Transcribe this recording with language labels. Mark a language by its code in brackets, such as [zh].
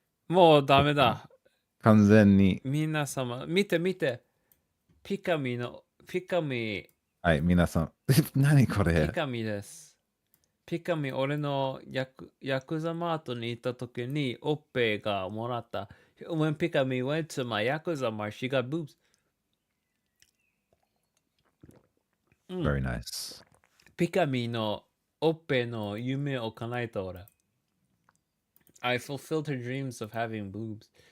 [ja] もうダメだ。完全に。皆様、見て見て。ピカミはい、皆さん。何これです。ピカミ、俺のヤクザマートに行った時におっぺがもらった。 [en] When Pikami went to my Yakuza mart, she got boobs. Very nice. [ja] ピカミのおっぺの夢を叶えた俺。 [en] I fulfilled her dreams of having boobs.